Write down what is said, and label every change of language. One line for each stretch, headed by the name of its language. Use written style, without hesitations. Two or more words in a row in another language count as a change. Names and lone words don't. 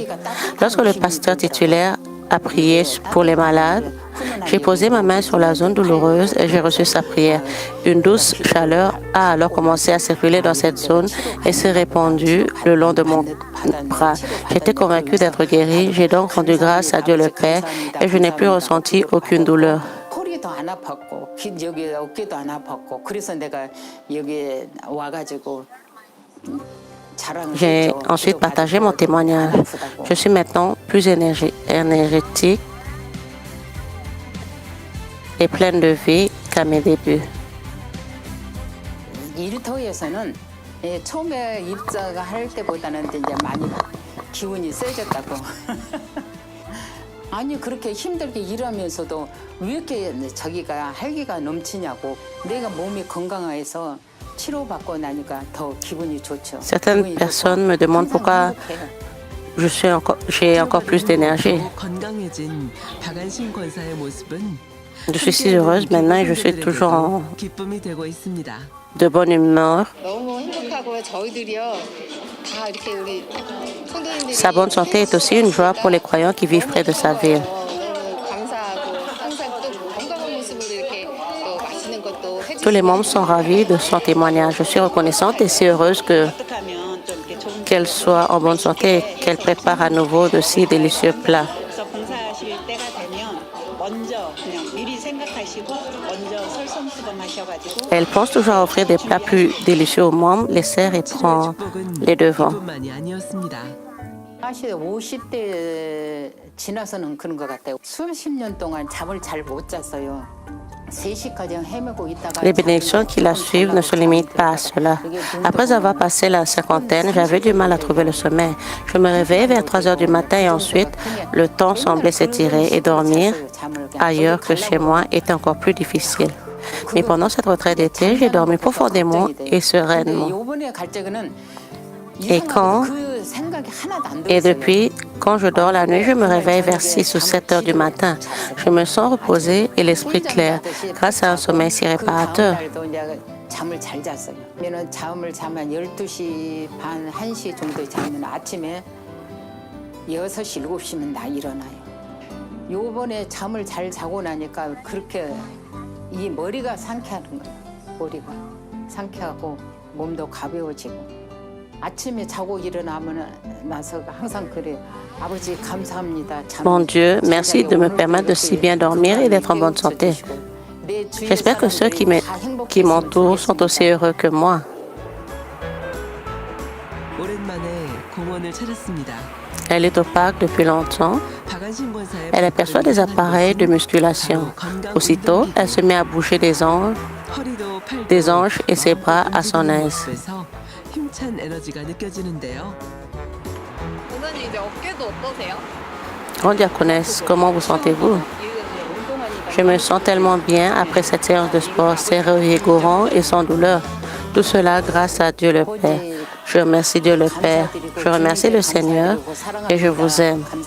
French: Lorsque le pasteur titulaire a prié pour les malades, j'ai posé ma main sur la zone douloureuse et j'ai reçu sa prière. Une douce chaleur a alors commencé à circuler dans cette zone et s'est répandue le long de mon bras. J'étais convaincue d'être guérie. J'ai donc rendu grâce à Dieu le Père et je n'ai plus ressenti aucune douleur.
Korean: 허리도 안 아팠고 여기 어깨도 안 아팠고 그래서 내가 여기에 와가지고 자랑을
French: J'ai
Korean: 했죠.
French: ensuite partagé mon témoignage. Je suis maintenant plus énergétique et pleine de vie qu'à mes débuts.
Korean: 일터에서는 처음에 입사가 할 때보다는 이제 많이 기운이 세졌다고. 아니 그렇게 힘들게 일하면서도 왜 이렇게 자기가 활기가 넘치냐고. 내가 몸이 건강해서 치료받고 나니까 더 기분이 좋죠.
French: Certaines personnes me demandent pourquoi j'ai encore plus d'énergie.
Korean: 건강해진 박안신 권사의 모습은
French: Je suis si heureuse maintenant et je suis toujours
Korean: 기쁨이 되고 있습니다.
French: de bonne humeur.
Korean: 너무 행복하고 저희들이요 다 이렇게 우리 성도님들이
French: Sa bonne santé est aussi une joie pour les croyants qui vivent près de sa ville.
Korean: 너무 감사하고 항상 또 건강한 모습으로 이렇게 또 맛있는 것도
French: Tous les membres sont ravis de son témoignage. Je suis reconnaissante et si heureuse qu'elle soit en bonne santé et qu'elle prépare à nouveau de si délicieux plats.
Korean: 그래서 봉사하실 때가 되면 먼저 그냥 미리 생각하시고 먼저 설성수범하셔가지고
French: Elle pense toujours à offrir des plats plus délicieux aux membres, les sert et prend les devants.
Korean: 이뿐만이 아니었습니다. 사실 50대 지나서는 그런 것 같아요. 수십 년 동안 잠을 잘 못 잤어요. 3시까지 헤매고 있다가
French: Les bénédictions qui la suivent ne se limitent pas à cela. Après avoir passé la cinquantaine, j'avais du mal à trouver le sommeil. Je me réveillais vers 3 heures du matin et ensuite, le temps semblait s'étirer et dormir ailleurs que chez moi était encore plus difficile. Mais pendant cette retraite d'été, j'ai dormi profondément et sereinement. Et depuis, quand je dors la nuit, je me réveille vers 6 ou 7 heures du matin. Je me sens reposée et l'esprit clair grâce à un sommeil si réparateur.
Korean: 잠을 잘 잤어요. 그러면 잠을 자면 12시 반, 1시 정도에 자면 아침에 6시, 7시면 나 일어나요. 요번에 잠을 잘 자고 나니까 그렇게 이 머리가 상쾌하는 거예요. 머리가 상쾌하고 몸도 가벼워지고. 아침에 자고 일어나면 나서 항상 그래. 아버지 감사합니다.
French: Mon Dieu, merci de me permettre de si bien dormir et d'être en bonne santé. J'espère que ceux qui m'entourent sont aussi heureux que moi.
Korean: 오랜만에 공원을 찾았습니다.
French: Elle est au parc depuis longtemps.
Korean: 박안신 권사의
French: Elle aperçoit des appareils de musculation. Aussitôt, elle se met à bouger des anges et ses bras à son aise.
Korean: 힘찬 에너지가 느껴지는데요. 오늘 이제 어깨도 어떠세요?
French: Grande diaconesse, comment vous sentez-vous? Je me sens tellement bien après cette séance de sport. C'est revigorant et sans douleur. Tout cela grâce à Dieu le Père. Je remercie Dieu le Père. Je remercie le Seigneur et je vous aime.